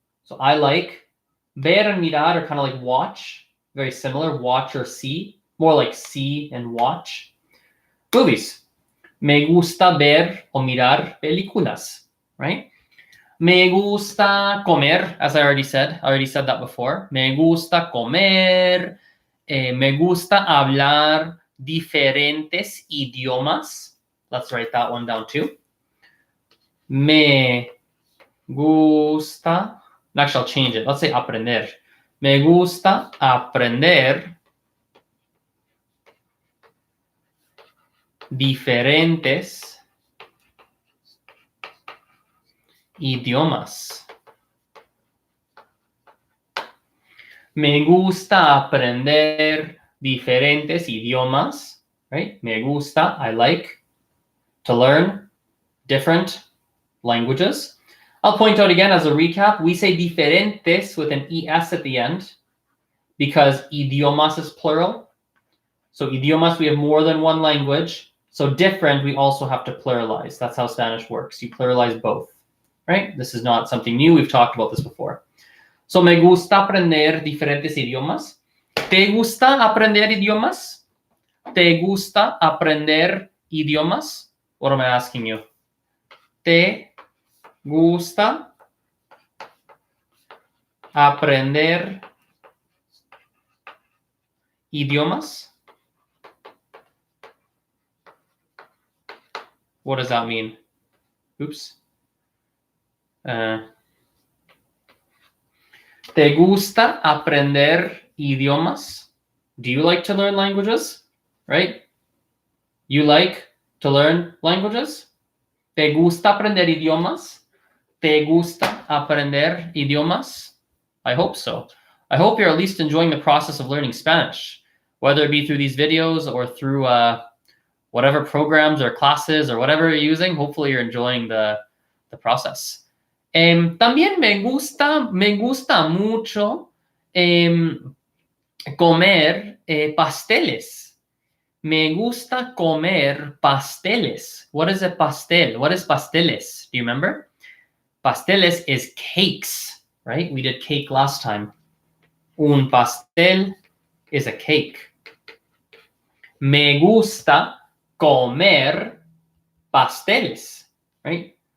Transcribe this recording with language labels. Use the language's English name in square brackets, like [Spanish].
[English] So I like ver and mirar are kind of like watch, very similar, watch or see, more like see and watch. Movies. [Spanish] Me gusta ver o mirar películas, right? Me gusta comer, [English] as I already said. I already said that before. [Spanish] Me gusta comer. Me gusta hablar diferentes idiomas. [English] Let's write that one down too. [Spanish] Me gusta. [English] Actually, I'll change it. Let's say aprender. [Spanish] Me gusta aprender diferentes idiomas. Me gusta aprender diferentes idiomas, right? Me gusta, [English] I like to learn different languages. I'll point out again as a recap, we say diferentes with an ES at the end because idiomas is plural. So idiomas, we have more than one language. So different, we also have to pluralize. That's how Spanish works. You pluralize both, right? This is not something new. We've talked about this before. [Spanish] So me gusta aprender diferentes idiomas. ¿Te gusta aprender idiomas? ¿Te gusta aprender idiomas? [English] What am I asking you? [Spanish] ¿Te gusta aprender idiomas? [English] What does that mean? Oops. [Spanish] ¿Te gusta aprender idiomas? [English] Do you like to learn languages? Right? You like to learn languages? [Spanish] ¿Te gusta aprender idiomas? ¿Te gusta aprender idiomas? [English] I hope so. I hope you're at least enjoying the process of learning Spanish, whether it be through these videos or through whatever programs or classes or whatever you're using. Hopefully you're enjoying the process. [Spanish] También me gusta mucho comer pasteles. Me gusta comer pasteles. [English] What is a pastel? What is pasteles? Do you remember? Pasteles is cakes, right? We did cake last time. [Spanish] Un pastel [English] is a cake. [Spanish] Me gusta comer pasteles, right?